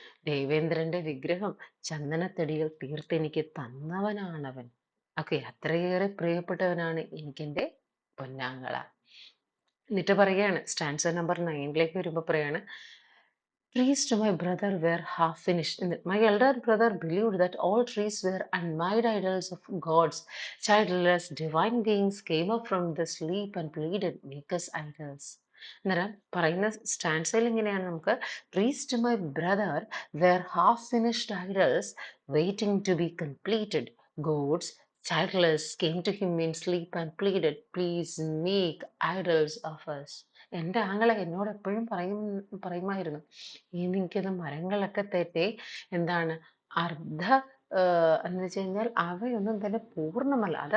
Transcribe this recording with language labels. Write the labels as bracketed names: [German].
[Malayalam] ദേവേന്ദ്രന്റെ വിഗ്രഹം ചന്ദനത്തടികൾ തീർത്തെനിക്ക് തന്നവനാണവൻ. ഓക്കെ, അത്രയേറെ പ്രിയപ്പെട്ടവനാണ് എനിക്കെന്റെ പൊന്നാങ്ങള. എന്നിട്ട് പറയാണ് സ്റ്റാൻസ നമ്പർ 9ലേക്ക് വരുമ്പോ പറയാണ്, [English] trees to my brother were half finished. My elder brother believed that all trees were unmade idols of gods. Childless divine beings came up from the sleep and pleaded, make us idols. [Malayalam] അന്നേരം പറയുന്ന സ്റ്റാൻസയിൽ ഇങ്ങനെയാണ് നമുക്ക്, [English] Trees to my brother were half finished idols waiting to be completed. Gods childless came to him in sleep and pleaded, please make idols of us. [Malayalam] എൻ്റെ ആങ്ങളെ എന്നോട് എപ്പോഴും പറയുമായിരുന്നു, എനിക്കത് മരങ്ങളൊക്കെ തെറ്റി എന്താണ് അർദ്ധ എന്ന് വെച്ച് കഴിഞ്ഞാൽ അവയൊന്നും തന്നെ പൂർണ്ണമല്ല.